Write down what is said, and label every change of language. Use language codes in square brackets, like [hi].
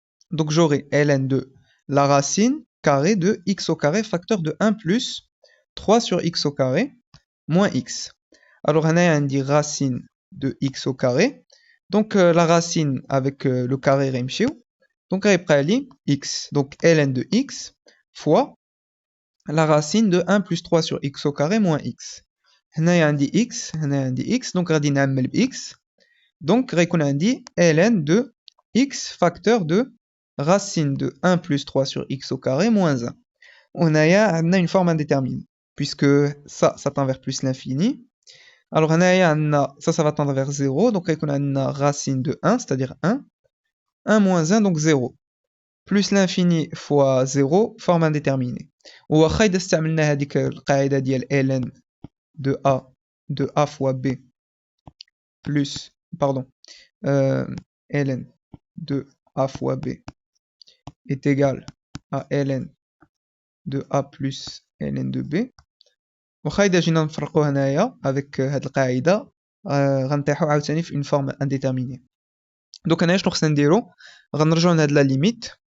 [fr] Donc j'aurai ln de la racine carrée de x au carré facteur de 1 plus 3 sur x au carré moins x. Alors on dit racine de x au carré. Donc la racine avec le carré غيمشيو. Donc غيبقى x. Donc ln de x fois la racine de 1 plus 3 sur x au carré moins x. [ar] هنايا عندي x, هنايا عندي x, donc غادي نعمل x. [fr] Donc غيكون عندي ln de x facteur de racine de 1 plus 3 sur x au carré moins 1. On a une forme indéterminée, puisque ça tend vers plus l'infini. Alors ça va tendre vers 0, donc on a une racine de 1, c'est-à-dire 1. 1 moins 1, donc 0. Plus l'infini fois 0, forme indéterminée. [ar] وواخا إذا استعملنا هذيك القاعدة ديال [fr] ln de a fois b plus, pardon, ln de a fois b est égal à ln de a plus ln de b. [ar] واخا إذا جينا نفرقو هنايا avec هاد القاعدة غنطيحو عاوتاني في [fr] une forme indéterminée. [ar] Donc هنايا شنو خصنا نديرو؟ غنرجعو لهاد la limite.